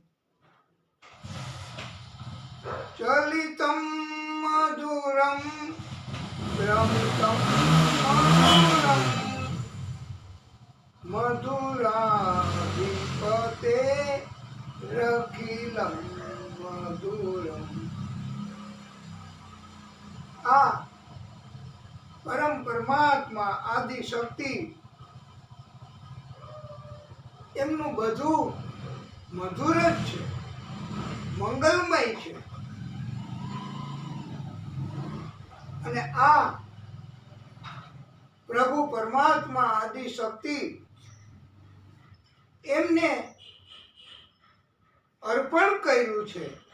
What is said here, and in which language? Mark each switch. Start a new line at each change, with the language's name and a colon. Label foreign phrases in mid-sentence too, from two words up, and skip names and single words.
Sanskrit: चलितं मधुरं भ्रमितं मधुरं मधुराधिपते रखिलं मधुरम्।
Gujarati: આ પરમ પરમાત્મા આદિ શક્તિ એમનું બધું મધુર જ છે, મંગલમય છે અને આ પ્રભુ પરમાત્મા આદિ શક્તિ એમને અર્પણ કર્યું છે